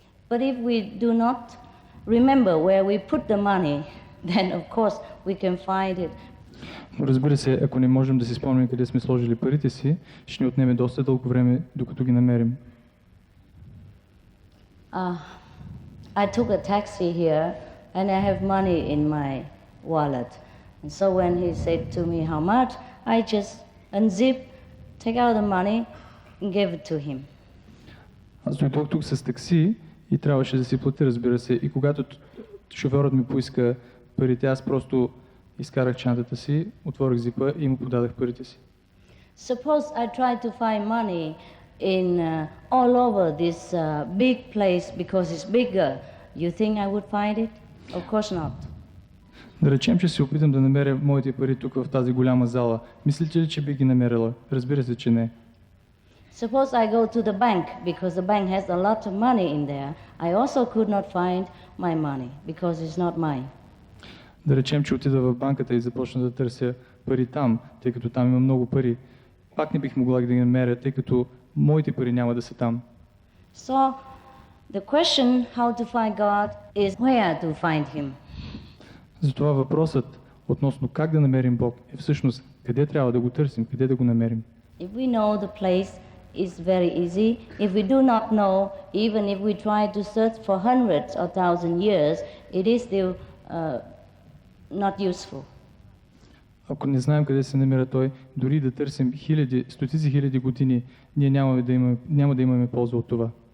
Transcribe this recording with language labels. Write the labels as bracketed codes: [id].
[en] But if we do not remember where we put the money, then of course we can find it. [bg] Разбира се, ако не можем да си спомним къде сме сложили парите си, ще ни отнеме доста дълго време, докато ги намерим. [en] I took a taxi here and I have money in my wallet. And so when he said to me how much, I just unzip, take out the money and give it to him. [bg] Аз дойдох тук с такси и трябваше да си платя, разбира се. И когато шофьорът ми поиска парите, аз просто изкарах чантата си, отворих зипа и му подадах парите си. [en] Suppose I try to find money in all over this big place because it's bigger. You think I would find it? Of course not. [bg] Да речем, че се опитам да намеря моите пари тук в тази голяма зала. Мислите ли, че би ги намерила? Разбира се, че не. [en] Suppose I go to the bank because the bank has a lot of money in there. I also could not find my money because it's not mine. [bg] Да речем, че отида в банката и започна да търся пари там, тъй като там има много пари. Пак не бих могла да ги намеря, тъй като моите пари няма да са там. [en] So The question how to find God is where to find Him. [bg] Затова въпросът относно как да намерим Бог е всъщност къде трябва да го търсим, къде да го намерим. [en] If we know the place, it's very easy. If we do not know, even if we try to search for hundreds or thousand years, it is still not useful. [bg] Ако не знаем къде се намира Той, дори да търсим стотици хиляди години, ние няма да имаме полза от това.